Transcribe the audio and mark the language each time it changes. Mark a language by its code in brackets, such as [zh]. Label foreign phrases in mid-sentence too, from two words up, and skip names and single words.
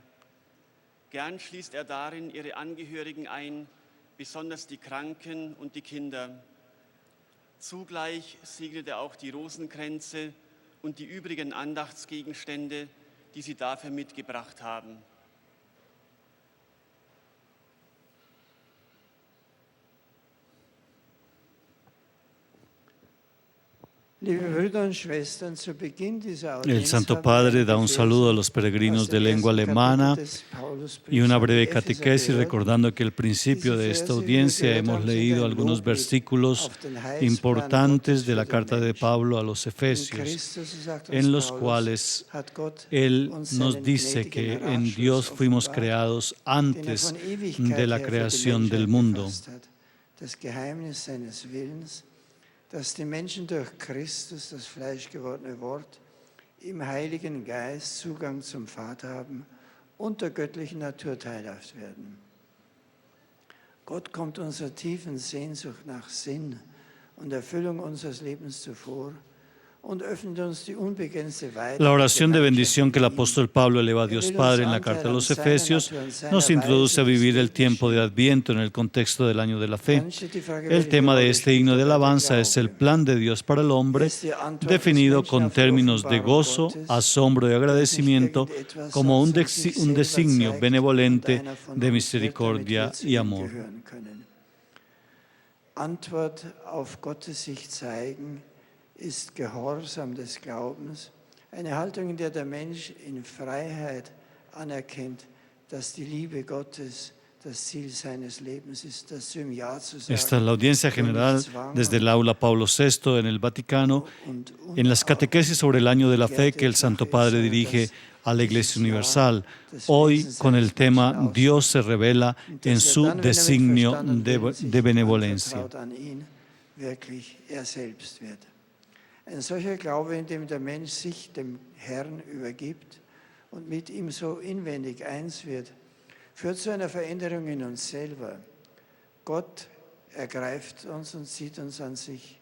[de] Gern schließt er darin ihre Angehörigen ein, besonders die Kranken und die Kinder. Zugleich segnet er auch die Rosenkränze und die übrigen Andachtsgegenstände, die sie dafür mitgebracht haben. [es] El Santo Padre da un saludo a los peregrinos de lengua alemana y una breve catequesis, recordando que al principio de esta audiencia hemos leído algunos versículos importantes de la carta de Pablo a los Efesios, en los cuales Él nos dice que en Dios fuimos creados antes de la creación del mundo. [de] Dass die Menschen durch Christus, das fleischgewordene Wort, im Heiligen Geist Zugang zum Vater haben und der göttlichen Natur teilhaft werden. Gott kommt unserer tiefen Sehnsucht nach Sinn und Erfüllung unseres Lebens zuvor und öffnet uns die unbegrenzte Weite. [es] La oración de bendición que el apóstol Pablo eleva a Dios Padre en la carta a los Efesios nos introduce a vivir el tiempo de Adviento en el contexto del año de la fe. El tema de este himno de alabanza es el plan de Dios para el hombre, definido con términos de gozo, asombro y agradecimiento como un designio benevolente de misericordia y amor. [de] Antwort auf Gottes sich zeigen ist Gehorsam des Glaubens, eine Haltung, in der der Mensch in Freiheit anerkennt, dass die Liebe Gottes das Ziel seines Lebens ist, dazu im Ja zu sagen. [es] Esta es la audiencia general desde el aula Pablo VI en el Vaticano, en las catequesis sobre el año de la fe que el Santo Padre dirige a la Iglesia Universal, hoy con el tema Dios se revela en su designio de benevolencia. [de] Ein solcher Glaube, in dem der Mensch sich dem Herrn übergibt und mit ihm so inwendig eins wird, führt zu einer Veränderung in uns selber. Gott ergreift uns und zieht uns an sich.